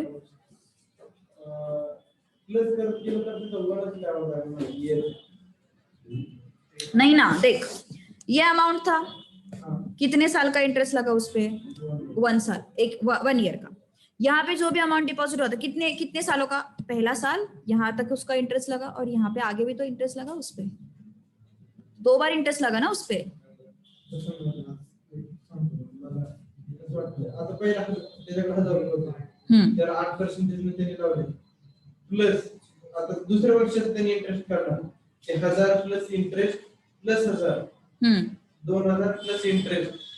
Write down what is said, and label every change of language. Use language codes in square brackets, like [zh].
[mr] Plus कर केलं तर तिथं वरच लावावं लागणार ये. [hi] नहीं ना, देख ये अमाउंट था, कितने साल का इंटरेस्ट लगा उस पे? 1 साल, 1 ईयर का। यहाँ पे जो भी अमाउंट डिपॉजिट हुआ था कितने कितने सालों का? पहला साल, यहाँ तक उसका इंटरेस्ट लगा, और यहाँ पे आगे भी तो इंटरेस्ट लगा उस पे, 2 बार इंटरेस्ट लगा ना उस पे। [mr] आता पहिला त्याच्याकडे 1000 रुपये होते. तर 8% ने त्यांनी लावले. प्लस आता दुसऱ्या वर्षात त्यांनी इंटरेस्ट काढला. 1000 plus interest plus 1000. 2000 plus interest.